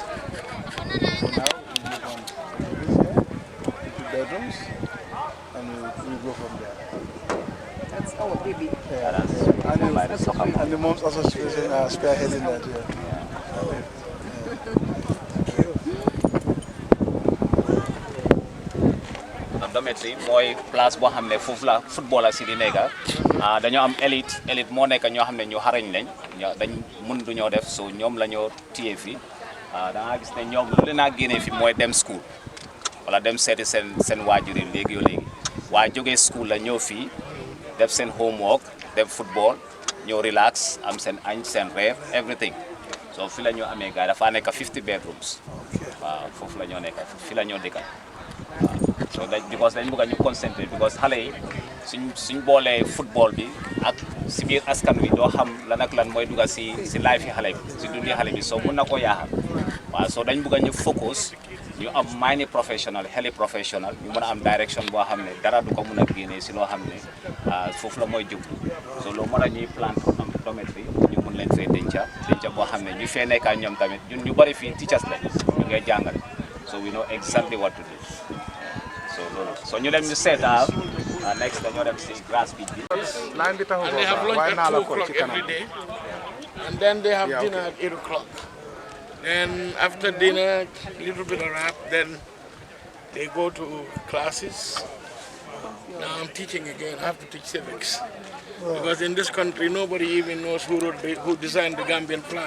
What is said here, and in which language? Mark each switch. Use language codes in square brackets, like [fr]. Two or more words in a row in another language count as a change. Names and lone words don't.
[en] So now we move on to bedrooms and we go from there. That's our baby. Yeah, and the Moms Association are spearheading that. Yeah. [wo] Dormitory mooy place boo xam ne foofu la football ak si di nekk dañoo am élite moo nekk ñoo xam ne ñu xarañ lañ dañ mun du ñoo def so ñoom la ñoo téye fi da nga gis ne ñoom lu leen a génnee fi mooy dem school wala dem seeti seen waajur yi léegi waaye jógee school la ñëw fii def seen homework def football ñëw relax am seen añ seen reer [en] everything so [wo] fi la ñoo amee gars dafa nekk 50 bedrooms waaw foofu la ñoo nekk fi la ñoo dëkkal so because dañ bëgg ñu concentré because xale yi suñ boolee football bi ak si biir askan wi doo xam lan ak lan mooy dugga si life yi xale bi si dundi xale bi so mun na ko yaaxal waaw so dañ bëgg ñu focus ñu am [en] mind professional [wo] xeli professional ñu mën a am direction boo xam ne dara du ko mën a génnee si loo xam ne foofu la mooy jublu so loo mën a ñuy plan pour am dormitory ñu mun leen fee denca boo xam ne ñu fee nekkaa ñoom tamit ñun ñu bari fii teachers la ñu ngay jàngale [en] so we know exactly what to do so [wo] ñu dem ñu seetaan next dañoo dem si [en] grass beach [wo] bi. [en] And they have lunch at 2 o'clock every day, and then they have dinner at 8 o'clock. Then after dinner, a little bit of rap, then they go to classes. Now I'm teaching again. I have to teach civics because in this country nobody even knows who designed the Gambian flag.